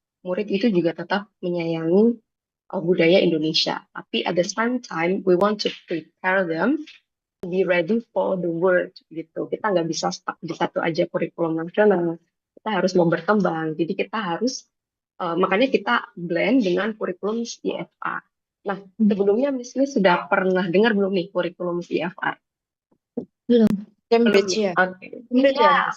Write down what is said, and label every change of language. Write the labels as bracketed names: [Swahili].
[Indonesian] murid itu juga tetap menyayangi budaya Indonesia. [English] Tapi at the same time, we want to prepare them to be ready for the world gitu. [Indonesian] Kita nggak bisa stuck di satu aja kurikulum nasional. Kita harus mau berkembang. Jadi kita harus makanya kita blend dengan kurikulum CFR. Nah, sebelumnya Miss Miss sudah pernah dengar belum nih kurikulum CFR? Belum. Belum Cambridge ya? ya. Oke. Cambridge Ya, ya, Mas?